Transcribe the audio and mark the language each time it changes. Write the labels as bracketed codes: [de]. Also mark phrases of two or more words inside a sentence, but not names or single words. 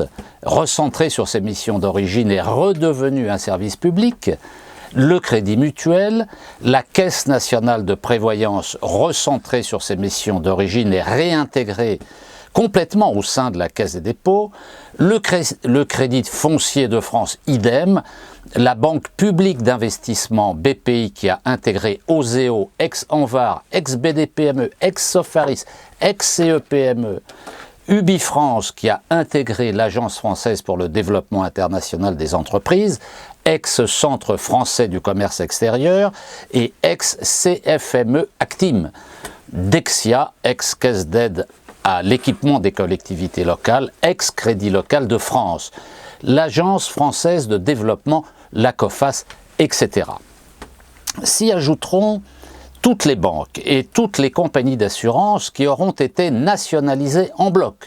[fr] recentrée sur ses missions d'origine et redevenue un service public, le Crédit Mutuel, la Caisse nationale de prévoyance recentrée sur ses missions d'origine et réintégrée complètement au sein de la Caisse des dépôts, le Crédit foncier de France idem, la Banque publique d'investissement BPI qui a intégré Oseo, ex-Anvar, ex-BDPME, ex-Sofaris, ex-CEPME, Ubifrance qui a intégré l'Agence française pour le développement international des entreprises, ex-Centre français du commerce extérieur et ex-CFME Actim, Dexia, ex-Caisse d'aide à l'équipement des collectivités locales, ex-Crédit local de France, l'Agence française de développement, la COFAS, etc. S'y ajouteront toutes les banques et toutes les compagnies d'assurance qui auront été nationalisées en bloc.